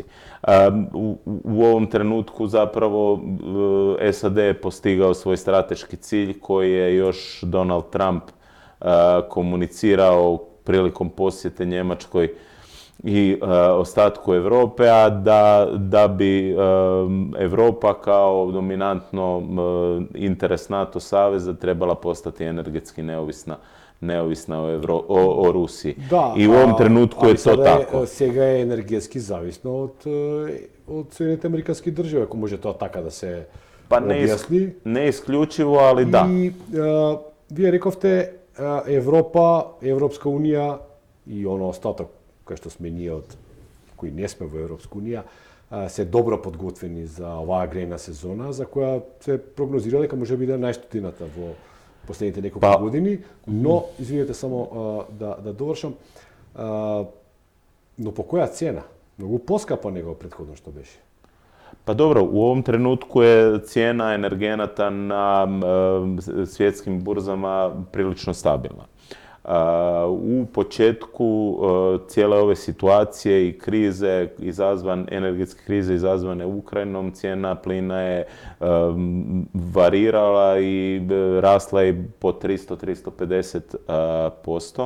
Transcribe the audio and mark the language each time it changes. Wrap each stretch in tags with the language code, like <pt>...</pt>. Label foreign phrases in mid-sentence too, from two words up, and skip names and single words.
<hr>U ovom trenutku zapravo SAD je postigao svoj strateški cilj koji je još Donald Trump komunicirao prilikom posjete Njemačkoj i ostatku Europe, a da bi Europa kao dominantno interes NATO saveza trebala postati energetski neovisna o Rusiji. Da, i u ovom trenutku je to tako.</hr> <mk>Сега е енергетски зависно од Соединените американски држави, ако може тоа така да се објасни. Не исклучиво, али да. И вие рековте Европа, Европска унија и оно остаток кој што сме ние кои не сме во Европска унија, се добро подготвени за оваа грејна сезона, за која се прогнозира дека може биде најстудената во последните неколку години, но, извинете само да довршам, но по која цена? Многу поскапа него претходно што беше.</mk> <hr>Pa dobro, u ovom trenutku je cijena energenata na svjetskim burzama prilično stabilna. U početku cijele ove situacije i krize, energetske krize izazvane Ukrajinom, cijena plina je varirala i rasla je po 300-350%.</hr>